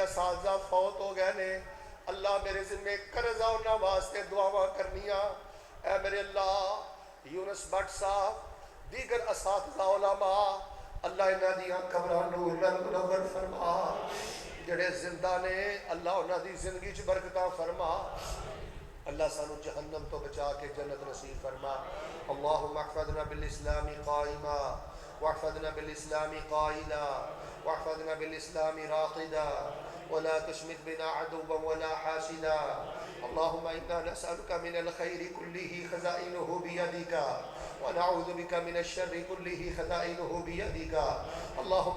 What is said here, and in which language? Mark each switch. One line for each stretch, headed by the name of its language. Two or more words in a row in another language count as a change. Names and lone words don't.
Punjabi: اساتذہ فوت ہو گئے نے، اللہ میرے ذمہ قرضہ انہاں واسطے دعاواں کرنیاں، اے میرے اللہ یونس بٹ صاحب دیگر اساتذہ علماء اللہ انہاں دیاں قبراں نور نال منور فرما، جڑے زندہ نے اللہ انہاں دی زندگی چ برکتاں فرما، اللہ سانو جہنم تو بچا کے جنت نصیب فرما،
Arabic: اللہم احفظنا بالاسلام قائما واحفظنا بالاسلام قائلا واحفظنا بالاسلام راقدا ولا تشمت بنا عدوا ولا حاسدا، اللهم إنا نسألك من الخير كله خزائنه بيدك ونعوذ بك من الشر كله خزائنه بيدك، اللهم